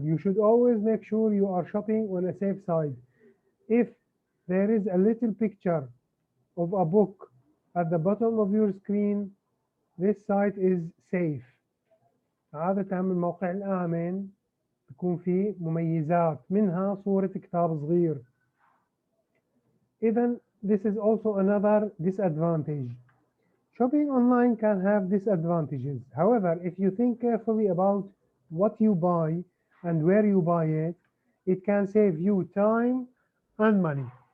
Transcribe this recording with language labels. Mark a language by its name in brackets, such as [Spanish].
[English] You should always make sure you are shopping on a safe side. If there is a little picture of a book at the bottom of your screen, this site is safe. [Arabic] عادة الموقع الآمن بيكون فيه مميزات منها صورة كتاب صغير. [English] إذن this is also another disadvantage. Shopping online can have disadvantages. However, if you think carefully about what you buy and where you buy it, it can save you time and money.